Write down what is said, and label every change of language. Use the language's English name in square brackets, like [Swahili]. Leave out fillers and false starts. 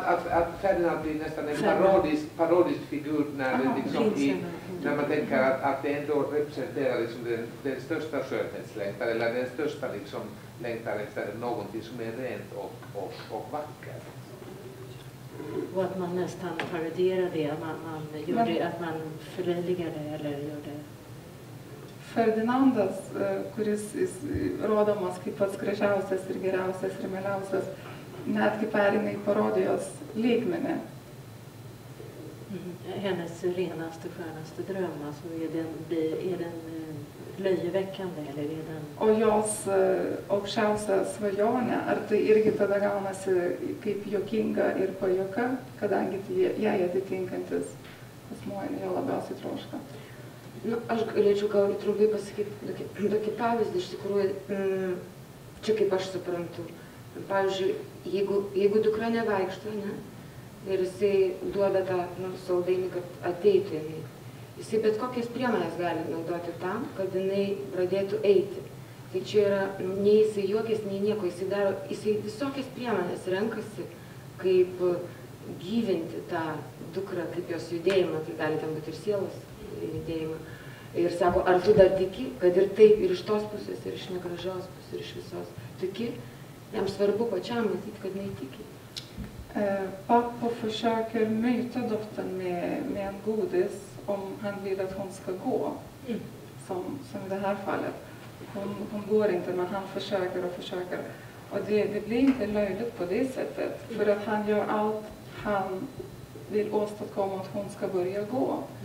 [Swedish] Att Ferdinand blir nästan en parodisk figur när man tänker att det ändå representerar liksom den största skönhetslängtan eller den största liksom längtan efter någonting som är rent och vackert. Och att man nästan parodierar det, att man förlöjligar det eller gör det. [Lithuanian] Ferdinandas, kuris rodomas kaip pats gražiausias ir geriausias ir mieliausias, netgi pereina į parodijos lygmenį. [Swedish] Hennes renaste, skönaste dröm, alltså är den löjeväckande eller är den... [Lithuanian] O jos aukščiausia svajonė, ar tai irgi tada gaunasi kaip juokinga ir pajuoka, kadangi jai atitinkantis asmuo jo labiausiai troška. Nu, aš galėčiau gal trumpai pasakyti tokį pavyzdį, iš tikrųjų, čia kaip aš suprantu. Pavyzdžiui, jeigu dukra nevaikšto, ne, ir jisai duoda tą saldainį, kad ateitų jinai, jisai bet kokias priemonės gali naudoti tam, kad jinai pradėtų eiti. Tai čia yra, nei jisai juokės, nei nieko, jisai visokias priemonės renkasi, kaip gyvinti tą dukrą, kaip jos judėjimą, tai gali ten būti ir sielos judėjimą. Ir sako, ar tu dar tiki, kad ir taip, ir iš tos pusės, ir iš negražios pusės, ir iš visos tiki, jam svarbu pačiam matyti, kad neįtiki. [Swedish] Pappa försöker myta dottern med en godis om han vill att hon ska gå, som i det här fallet. hon går inte, men han försöker och försöker. Och det blir inte löjligt på det sättet. För att han gör allt han vill åstadkomma att hon ska börja gå.